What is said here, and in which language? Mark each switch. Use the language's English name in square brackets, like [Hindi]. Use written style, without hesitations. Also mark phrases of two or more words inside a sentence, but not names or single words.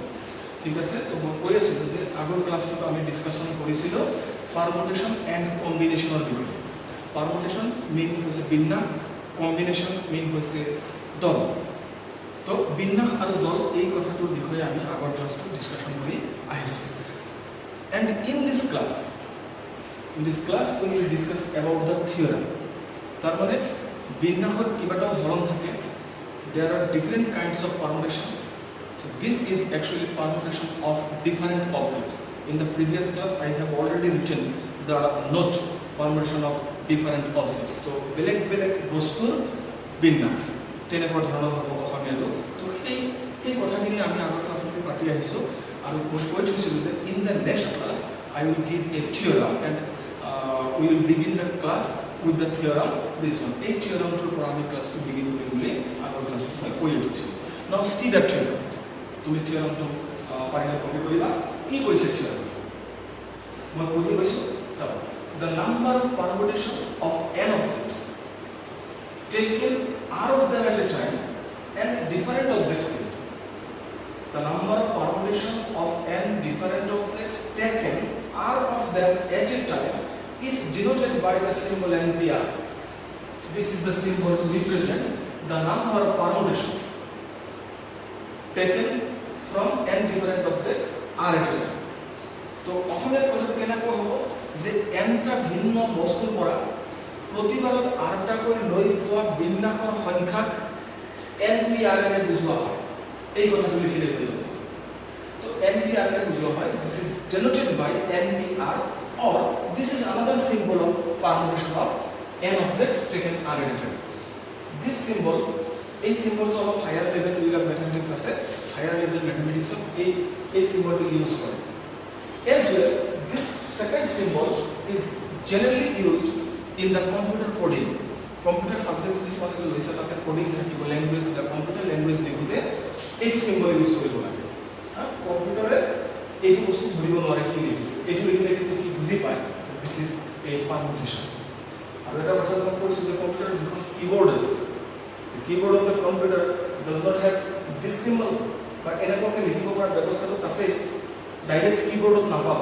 [Assamese] ঠিক আছে, তো মই কৈ আছিলোঁ যে আগৰ ক্লাছটোত আমি ডিছকাশ্যন কৰিছিলোঁ [English] permutation and combinationৰ [Assamese] বিষয়ে। পাৰমুটেশ্যন মেইন হৈছে বিন্যাস, কম্বিনেশ্যন মেইন হৈছে দল। তো বিন্যাস আৰু দল এই কথাটোৰ বিষয়ে আমি আগৰ ক্লাছটোত ডিছকাশ্যন কৰি আহিছোঁ। [English] and in this class we will discuss about the theorem. [Assamese] তাৰমানে বিন্যাসৰ কেইবাটাও ধৰণ থাকে, [English] there are different kinds of permutations. So this is actually permutation of different objects. In the previous class I have already written the note permutation of different objects. [Assamese] So বেলেগ বস্তুৰ বিন্যাস তেনেকুৱা ধৰণৰ হ'ব অসমীয়াটো। তো সেই কথাখিনি আমি আগৰ ক্লাছতে পাতি আহিছোঁ, আৰু মই কৈ থৈছিলোঁ যে [English] in the next class I will give a theorem and we will begin the class with the theorem this one. [Assamese] এই theoremটোৰ পৰা আমি ক্লাছটো begin কৰিম বুলি আগৰ ক্লাছটো মই কৈ থৈছিলোঁ। [English] Now see the theorem. [Assamese] তুমি theoremটো পাৰিলে কপি কৰিবা। কি কৈছে theorem? মই পঢ়ি কৈছোঁ, চাওক, [English] the number of permutations of n objects taken r of them at a time and different objects given. The number of permutations of n different objects taken r of them at a time is denoted by the symbol NPR. This is the symbol to represent the number of permutations taken from n different objects r at a time. [Assamese] তো অসমীয়াত কথাটো কেনেকৈ হ'ব যে nটা ভিন্ন বস্তুৰ পৰা প্ৰতিবাৰত rটাকৈ লৈ পোৱা বিন্যাসৰ সংখ্যাক NPR এৰে বুজোৱা হয়। এই কথাটো লিখিলে হৈ যাব। তো NPR এৰে বুজোৱা হয়, [English] this is denoted by NPR, or this is another symbol of permutation of n objects taken r at a time. This symbol, [Assamese] এই symbolটো অলপ [English] higher level [Assamese] যিবিলাক মেথমেটিক্স আছে, [English] higher level mathematicsত [Assamese] এই symbolটো ইউজ কৰে। [English] As well, this second symbol is generally used in the computer coding. Computer subjects which [Assamese] তোমালোকে লৈছে তাতে কোডিং থাকিব, ল্যাঙ্গুৱেজ, [English] computer language [Assamese] লিখোঁতে এইটো [English] symbol use [Assamese] কৰিব লাগে। কম্পিউটাৰে এইটো বস্তু ধৰিব নোৱাৰে কি লিখিছে, এইটো লিখিলে কিন্তু সি বুজি পায় [English] this is a permutation. [Assamese] আৰু এটা কথা মই কৈছোঁ যে কম্পিউটাৰ যিখন কীবৰ্ড আছে, [English] keyboard of the computer does not have this symbol, [Assamese] বা এনেকুৱাকৈ লিখিব পৰা ব্যৱস্থাটো তাতে [English] direct keyboardত [Assamese] নাপাবা।